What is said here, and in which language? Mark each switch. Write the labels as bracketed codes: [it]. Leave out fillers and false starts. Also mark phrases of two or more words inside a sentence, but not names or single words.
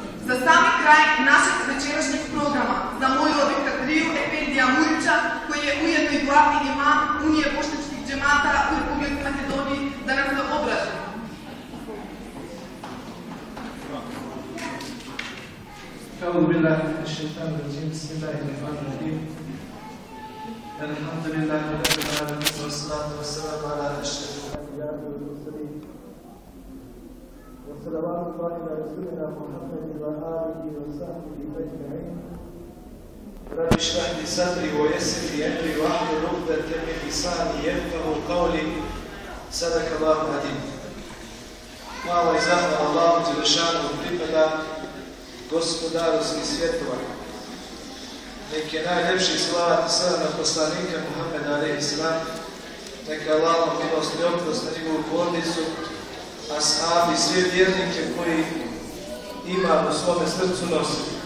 [bs] Za sami kraj našeg večerašnjeg programa zamolila bih Kadriju Efendija Murića, koji je ujedno i glavni imam Unije bošnjačkih džemata u Republici Makedoniji, da nam se obraća. [ar] أعوذ بالله من الشيطان الرجيم بسم الله الرحمن الرحيم الحمد لله رب العالمين والصلاة والسلام على أشرف الأنبياء والمرسلين وصلوات الله على رسولنا محمد وآله وصحبه أجمعين رب اشرح لي صدري ويسر لي أمري واحلل عقدة من لساني يفقهوا قولي صدق الله العظيم. [bs] Hvala i zahvala Allahu dželešanu pripada Gospodaru svih svjetova. Nek je najljepši salavat i selam na poslanika Muhammeda [ar] عليه السلام. [bs] Neka Allahova milost i oprost na njegovu porodicu, ashabi, sve vjernike koji ima u svome srcu nosi.